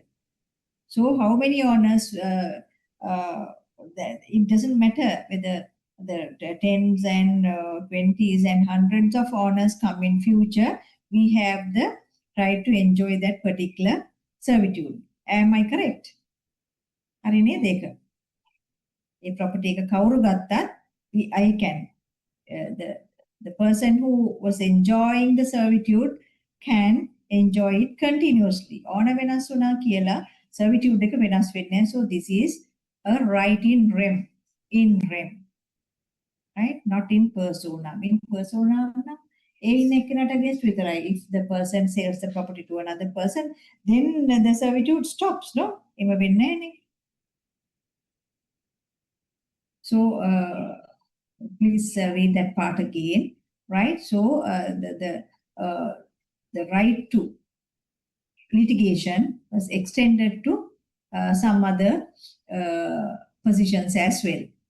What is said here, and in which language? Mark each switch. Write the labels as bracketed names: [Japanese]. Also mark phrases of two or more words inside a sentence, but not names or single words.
[English] So how many owners, it doesn't matter whether the tens and 20s and hundreds of owners come in future, we have the right to enjoy that particular servitude. Am I correct? [Sinhala] හරි නේද ඒක? ඒ property එක කවුරු ගත්තත් [English] I can the person who was enjoying the servitude can enjoy it continuously. [Sinhala] ඕන වෙනස් වුණා කියලා servitude එක වෙනස් වෙන්නේ නැහැ. [English] So this is a right [Latin] in rem. In rem. [English] Right? [Latin] Not in personam. In personam [Sinhala] ඒ ඉන්න එක්කනට against විතරයි. [English] If the person sells the property to another person, then the servitude stops, no? [Sinhala] එම වෙන්නේ නැහැනේ. [English] So please read that part again, right? So the right to litigation was extended to some other positions as well.